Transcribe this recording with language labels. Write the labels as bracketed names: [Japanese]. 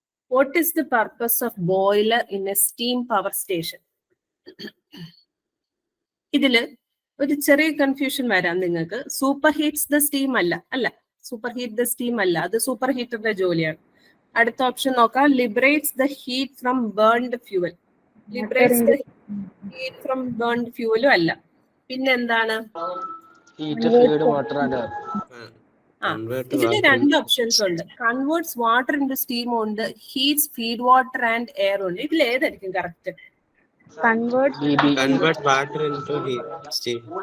[English] What is the purpose of boiler in a steam power station? [Malayalam] ഇതില് ഒരു ചെറിയ confusion വരാം നിങ്ങൾക്ക്. [English] super heats the steam [Malayalam] അല്ല, [English] super heat the steam [Malayalam] അല്ല, അത് സൂപ്പർ ഹീറ്ററിന്റെ ജോലിയാണ്. അടുത്ത ഓപ്ഷൻ നോക്കാം. [English] Liberates the heat from burned fuel. Liberates the heat from burned ഫ്യൂവലും [Malayalam] അല്ല. പിന്നെന്താണ്? ഇതിന് രണ്ട് ഓപ്ഷൻസ് ഉണ്ട്. [English] Converts water in steam ഉണ്ട്, heats feed water and air ഉണ്ട്. [Malayalam] ഇതിൽ ഏതായിരിക്കും correct? [English] Convert water into steam.